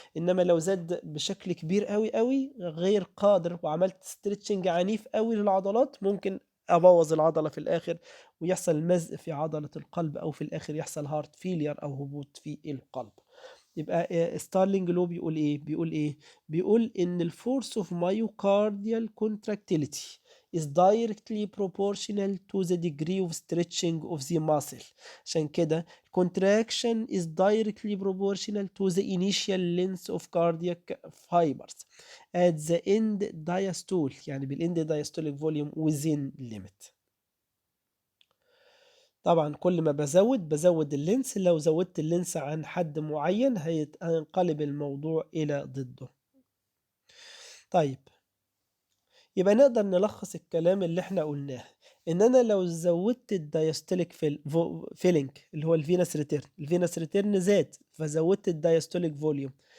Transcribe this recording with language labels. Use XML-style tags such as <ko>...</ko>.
<ar>انما لو زاد بشكل كبير قوي قوي غير قادر وعملت ستريتشنج عنيف قوي للعضلات، ممكن ابوظ العضله في الاخر ويحصل مزق في عضله القلب، او في الاخر يحصل هارت فيلير او هبوط في القلب. يبقى ستارلينج لو بيقول ايه؟ بيقول ان</ar> <en>الفورس of myocardial contractility is directly proportional to the degree of stretching of the muscle.</en> <ar>عشان كده</ar> <en>contraction is directly proportional to the initial length of cardiac fibers at the end diastole، يعني بالend diastolic volume within limit.</en> <ar>طبعا كل ما بزود اللينس، لو زودت اللينس عن حد معين هينقلب الموضوع إلى ضده. طيب يبقى نقدر نلخص الكلام اللي احنا قلناه، ان انا لو زودت الدايستوليك فيلينج اللي هو الفينس ريتيرن زاد، فزودت الدايستوليك فوليوم.</ar>